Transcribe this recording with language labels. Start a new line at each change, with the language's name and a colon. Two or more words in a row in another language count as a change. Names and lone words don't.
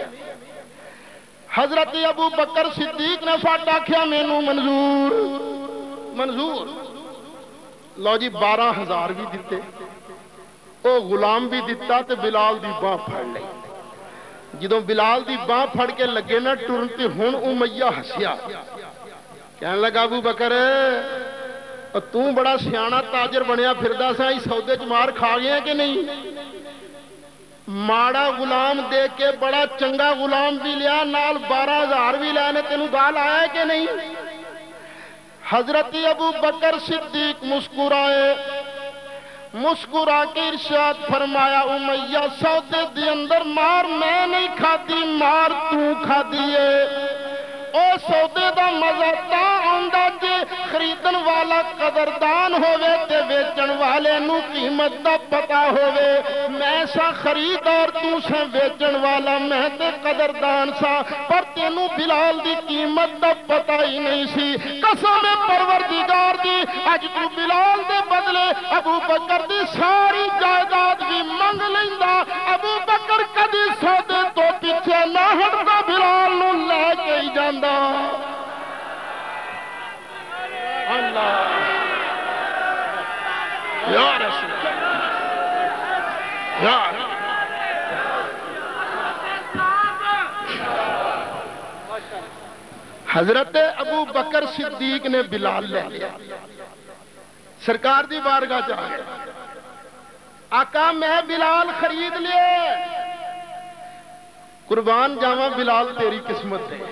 Punjabi: حضرت ابو بکر صدیق نے فٹ آکھیا مینوں منظور منظور، لو جی 12,000 بھی دیتے، او غلام بھی دیتا تے بلال دی باں پھڑ لئی۔ جدوں بلال دی باں پھڑ کے لگے نا ٹرن تے ہن امیہ ہسیا، کہنے لگا ابو بکر تو بڑا سیانا تاجر بنیا پھردا سا، اس سودے چ مار کھا گیا کہ نہیں؟ ماڑا غلام دے کے بڑا چنگا غلام بھی لیا، نال 12,000 بھی لینے، تینوں گال آیا ہے کہ نہیں؟ حضرت ابو بکر صدیق مسکرائے، مسکرا کے ارشاد فرمایا امیہ سودے دی اندر مار میں نہیں کھاتی، مار تو کھا دیے۔ او سودے دا مزہ تا آندا جے خریدن والا قدردان ہووے تے ویچن والے نو قیمت دا پتا ہووے۔ میں سا خریدار تو سے ویچن والا، میں تے قدردان سا، پر تینو بلال دی قیمت دا پتا ہی نہیں سی۔ قسم پروردگار دی اج تو بلال دے بدلے ابو بکر دی ساری جائیداد بھی منگ لیندا، ابو بکر کدی سودے تو پیچھے نہ ہٹدا، بلال نو لے کے ہی جاندا۔ اللہ یا رسول یا حضرت ابو بکر صدیق نے بلال لے لیا، سرکار دی بارگاہ جا گئے، آقا میں بلال خرید لیے، قربان جاواں بلال تیری قسمت ہے۔